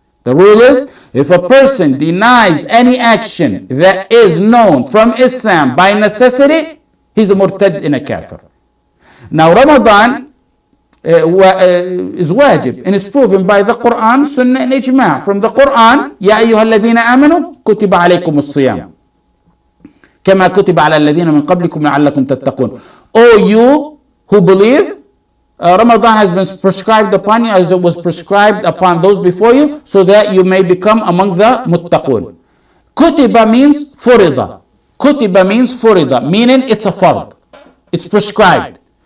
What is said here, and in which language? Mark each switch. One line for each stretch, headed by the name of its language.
English: The rule is, if a person denies any action that is known from Islam by necessity, he's a murtad and a kafir. Now Ramadan is wajib, and it's proven by the Quran, Sunnah, and Ijma'. From the Quran,
Arabic: يا أيها الذين آمنوا كتب عليكم الصيام كما كتب على الذين من قبلكم لعلكم تتقون.
English: O you who believe, Ramadan has been prescribed upon you as it was prescribed upon those before you, so that you may become among the muttaqun. Kutiba means furida. Kutiba means furida, meaning it's a fard. It's prescribed.